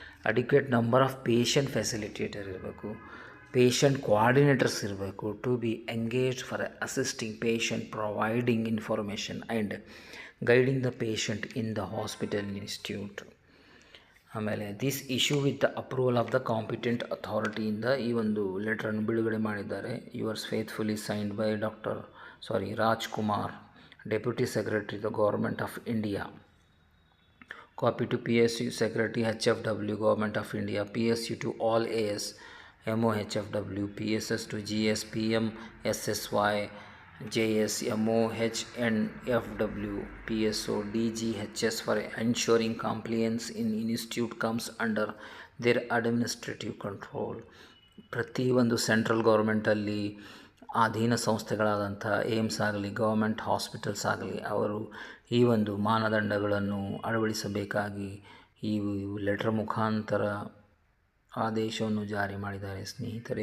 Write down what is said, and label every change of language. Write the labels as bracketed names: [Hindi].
[English] adequate number of patient facilitator [Kannada] ಇರಬೇಕು, [English] Patient coordinators ಇರಬೇಕು to be engaged for assisting patient, providing information and guiding the patient in the hospital institute. [Kannada] ಆಮೇಲೆ [English] this issue with the approval of the competent ಅಥಾರಿಟಿಯಿಂದ [Kannada] ಈ ಒಂದು ಲೆಟ್ರನ್ನು ಬಿಡುಗಡೆ ಮಾಡಿದ್ದಾರೆ. [English] Yours faithfully signed by Rajkumar, deputy secretary the government of India. Copy to PSU Secretary HFW Government of India, PSU to all AS, MO HFW, PSS to GS, PM, SSY, JS, MO, HNFW, PSO, DG, HS for ensuring compliance in institute comes under their administrative control. [Kannada] ಪ್ರತಿಯೊಂದು central ಗೌರ್ಮೆಂಟಲ್ಲಿ ಅಧೀನ ಸಂಸ್ಥೆಗಳಾದಂಥ AIIMS ಆಗಲಿ, government hospitals ಆಗಲಿ, ಅವರು ಈ ಒಂದು ಮಾನದಂಡಗಳನ್ನು ಅಳವಡಿಸಬೇಕಾಗಿ ಈ letter ಮುಖಾಂತರ ಆದೇಶವನ್ನು ಜಾರಿ ಮಾಡಿದ್ದಾರೆ ಸ್ನೇಹಿತರೆ.